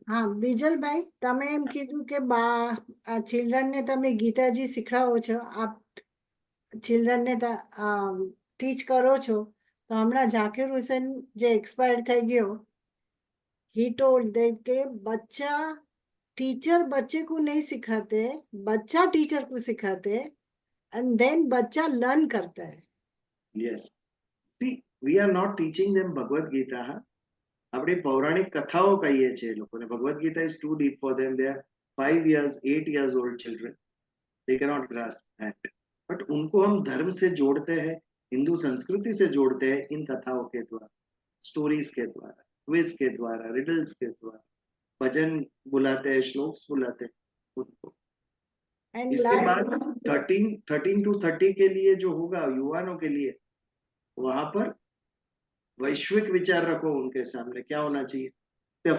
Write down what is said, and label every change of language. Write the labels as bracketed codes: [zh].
[gu] હા બીજલભાઈ, તમે એમ કીધું કે ચિલ્ડ્રનને તમે ગીતાજી શીખડાવો છો, આપ ચિલ્ડ્રનને ટીચ કરો છો, તો હમણાં ઝાકીર હુસેન જે એક્સપાયર થઈ ગયો, [en] he told that [gu] કે [hi] बच्चा टीचर बच्चे को नहीं सिखाते, बच्चा टीचर को सिखाते, [en] and then [hi] बच्चा लर्न करता है। [en] Yes. See, we are not teaching them Bhagavad Gita. [gu] આપણી પૌરાણિક કથાઓ કહીએ છીએ લોકોને. [en] Bhagavad Gita is too deep for them. They are 5 years, 8 years old children. They cannot grasp that. But [hi] उनको हम धर्म से जोड़ते हैं, हिंदू संस्कृति से जोड़ते हैं इन कथाओं के द्वारा, स्टोरीज के द्वारा, क्विज के द्वारा, रिडल्स के द्वारा, भजन बुलाते हैं, श्लोक्स बुलाते हैं उनको। [en] And [hi] इसके [en] last [hi] बाद 13 to 30 के लिए जो होगा युवाओं के लिए, वहां पर वैश्विक विचार रखो उनके सामने, क्या होना चाहिए।